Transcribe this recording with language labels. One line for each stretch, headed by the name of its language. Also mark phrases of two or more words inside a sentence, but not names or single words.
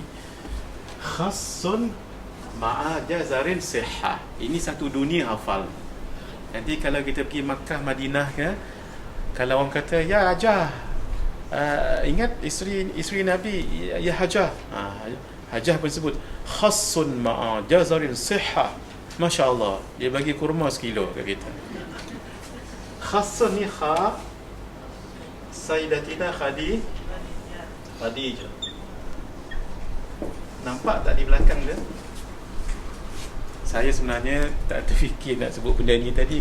Arabic: خس مع جزر صحة.
Malay: Ini satu dunia hafal. Nanti kalau kita pergi Makkah, Madinah ke, kalau orang kata ya Hajah, ingat isteri Nabi ya Hajah, Hajah pun sebut
Arabic: خس مع جزر صحة. ما شاء الله,
Malay: dia bagi kurma 1 kilo kat kita. Khassun ni kha, Sayyidatina Khadijah. Nampak tak di belakang dia? Saya sebenarnya tak terfikir nak sebut benda ni tadi.